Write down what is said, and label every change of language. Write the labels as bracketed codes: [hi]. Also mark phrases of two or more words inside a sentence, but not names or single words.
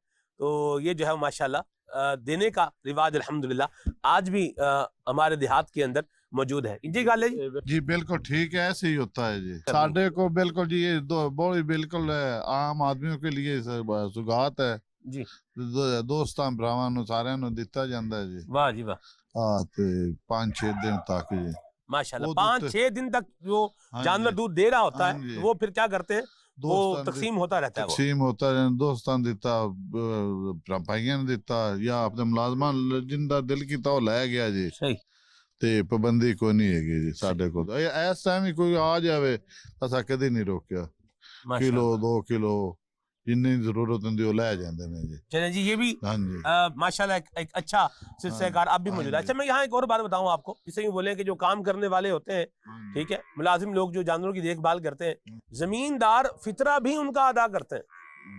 [ur] تو یہ جو ہے ماشاءاللہ دینے کا رواج الحمدللہ آج بھی ہمارے دیہات کے اندر موجود ہے. [pa] جی گل ہے [ur] جی بالکل ٹھیک ہے, ایسے ہی ہوتا ہے جی. ساڈے کو بالکل جی یہ بولی بالکل عام آدمیوں کے لیے سوغات ہے جی, [pa] دوستاں بھراواں نوں سارے نوں دتا جاندا ہے جی. [ur] واہ جی واہ. [pa] ہاں, تے 5-6 دن تک جی [ur] ماشاءاللہ 5-6 دن تک جو جانور دودھ دے رہا ہوتا ہے وہ پھر کیا کرتے ہیں, وہ تقسیم ہوتا رہتا ہے, [pa] تقسیم ہوتا ہے, دوستاں دیتا, بھائیاں نے دیتا, یا اپنے ملازمان جن دا دل کیتا وہ لے گیا جی. [ur] صحیح. [pa] تے پابندی کوئی نہیں ہے جی ساڈے کو. اس ٹائم ہی کوئی آ جاوے اساں کدی نہیں روکیا, کلو 2 کلو جنی ضرورت ہوندی وہ لے جاندے نے جی. [ur] چلیں جی, یہ بھی ماشاءاللہ ایک اچھا سلسلہ کار اب بھی موجود ہے. اچھا, میں یہاں ایک اور بات بتاؤں آپ کو, جسے یوں بولیں کہ جو کام کرنے والے ہوتے ہیں, ٹھیک ہے, ملازم لوگ جو جانوروں کی دیکھ بھال کرتے ہیں, زمیندار فطرہ بھی ان کا ادا کرتے ہیں.